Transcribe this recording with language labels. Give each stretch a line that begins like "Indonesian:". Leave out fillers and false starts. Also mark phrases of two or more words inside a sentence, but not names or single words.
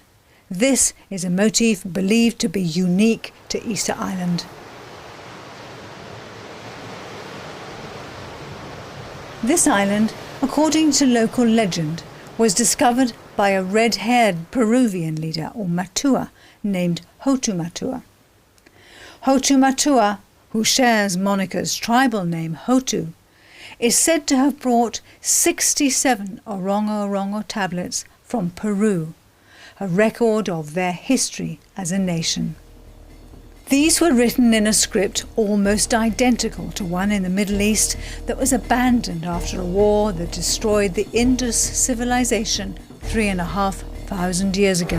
English: This is a motif believed to be unique to Easter Island. This island, according to local legend, was discovered by a red-haired Peruvian leader or matua named Hotu Matua. Hotumatua, who shares Monica's tribal name Hotu, is said to have brought 67 Orongo Orongo tablets from Peru, a record of their history as a nation. These were written in a script almost identical to one in the Middle East that was abandoned after a war that destroyed the Indus civilization 3,500 years ago.